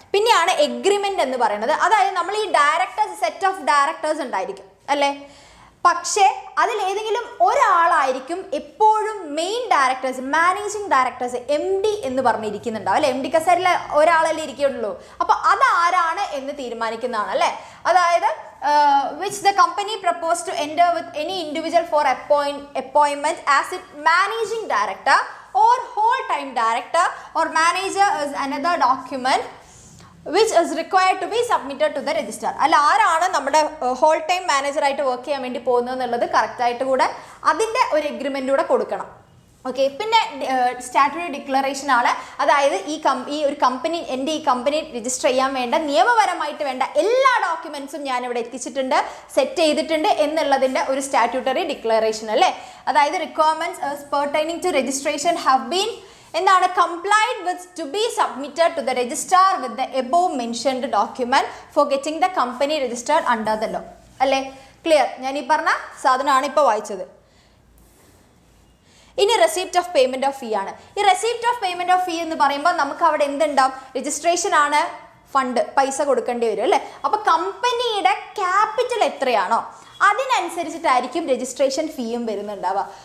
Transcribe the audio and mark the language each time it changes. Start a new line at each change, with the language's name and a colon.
Malayalam: പിന്നെയാണ് എഗ്രിമെൻ്റ് എന്ന് പറയുന്നത്. അതായത് നമ്മൾ ഈ ഡയറക്ടേഴ്സ്, സെറ്റ് ഓഫ് ഡയറക്ടേഴ്സ് ഉണ്ടായിരിക്കും അല്ലേ, പക്ഷേ അതിലേതെങ്കിലും ഒരാളായിരിക്കും എപ്പോഴും main directors, managing directors, MD എന്ന് പറഞ്ഞിരിക്കുന്നുണ്ടാവും അല്ലേ. MD കസേരയിൽ ഒരാളല്ലേ ഇരിക്കുള്ളൂ. അപ്പോൾ അതാരാണ് എന്ന് തീരുമാനിക്കുന്നതാണ് അല്ലേ.
English: അതായത് which the company proposed to enter with any individual for appointment as its managing director or whole time director or manager is another document which is required to be submitted to the registrar.
Malayalam: അല്ല, ആരാണ് നമ്മുടെ whole time മാനേജറായിട്ട് work ചെയ്യാൻ വേണ്ടി പോകുന്നത് എന്നുള്ളത് കറക്റ്റായിട്ട് കൂടെ അതിൻ്റെ ഒരു എഗ്രിമെൻ്റ് കൂടെ കൊടുക്കണം. ഓക്കെ, പിന്നെ സ്റ്റാറ്റ്യൂട്ടറി ഡിക്ലറേഷൻ ആണ്. അതായത് ഈ ഒരു കമ്പനി, എൻ്റെ ഈ കമ്പനി രജിസ്റ്റർ ചെയ്യാൻ വേണ്ട നിയമപരമായിട്ട് വേണ്ട എല്ലാ ഡോക്യുമെൻസും ഞാനിവിടെ എത്തിച്ചിട്ടുണ്ട്, സെറ്റ് ചെയ്തിട്ടുണ്ട് എന്നുള്ളതിൻ്റെ ഒരു സ്റ്റാറ്റ്യൂട്ടറി ഡിക്ലറേഷൻ അല്ലേ.
English: അതായത് requirements pertaining to registration have been എന്താണ് complied with to be submitted to the registrar with the above mentioned document for getting the company registered under the law അല്ലേ.
Malayalam: ക്ലിയർ? ഞാൻ ഈ പറഞ്ഞ സാധനമാണ് ഇപ്പോൾ വായിച്ചത്. ഇനി റെസിപ്റ്റ് ഓഫ് പേയ്മെന്റ് ഓഫ് ഫീ ആണ്. ഈ റെസിപ്റ്റ് ഓഫ് പേയ്മെന്റ് ഓഫ് ഫീ എന്ന് പറയുമ്പോൾ നമുക്ക് അവിടെ എന്തുണ്ടാവും, രജിസ്ട്രേഷൻ ആണ്, ഫണ്ട് പൈസ കൊടുക്കേണ്ടി വരും അല്ലേ. അപ്പോൾ കമ്പനിയുടെ ക്യാപിറ്റൽ എത്രയാണോ അതിനനുസരിച്ചിട്ടായിരിക്കും രജിസ്ട്രേഷൻ ഫീയും വരുന്നുണ്ടാവുക.